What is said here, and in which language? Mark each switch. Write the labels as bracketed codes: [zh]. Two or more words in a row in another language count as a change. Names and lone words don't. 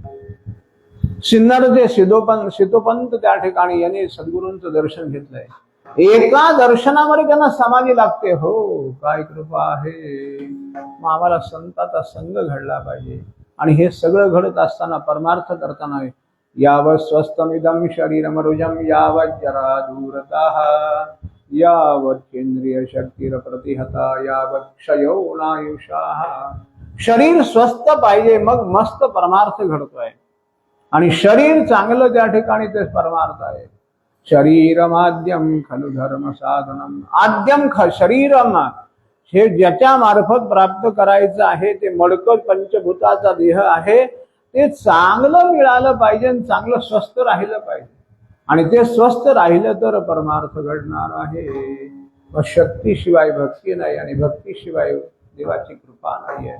[mr] सिन्नरचे सिद्धोपंत त्या ठिकाणी यांनी सद्गुरूंचं दर्शन घेतलंय. एका दर्शनामध्ये त्यांना समाधी लागते. हो, काय कृपा आहे. मग आम्हाला संताचा संग घडला पाहिजे. आणि हे सगळं घडत असताना, परमार्थ करताना, [sa] यावत स्वस्तमिदं शरीरमरुजं यावत जरा दूरतः यावत केंद्रीय शक्तीर प्रतिहता यावत क्षयो नायुषाः. [mr] शरीर स्वस्थ पाहिजे, मग मस्त परमार्थ घडतोय. आणि शरीर चांगलं त्या ठिकाणी ते परमार्थ आहे. [sa] शरीरमाद्यम खलु धर्म साधनम. आद्यम शरीरम, [mr] हे ज्याच्या मार्फत प्राप्त करायचं आहे ते मडकं पंचभूताचा देह आहे, ते चांगलं मिळालं पाहिजे, चांगलं स्वस्थ राहिलं पाहिजे. आणि ते स्वस्थ राहिलं तर परमार्थ घडणार आहे. शक्तीशिवाय भक्ती नाही आणि भक्तीशिवाय देवाची कृपा नाही आहे.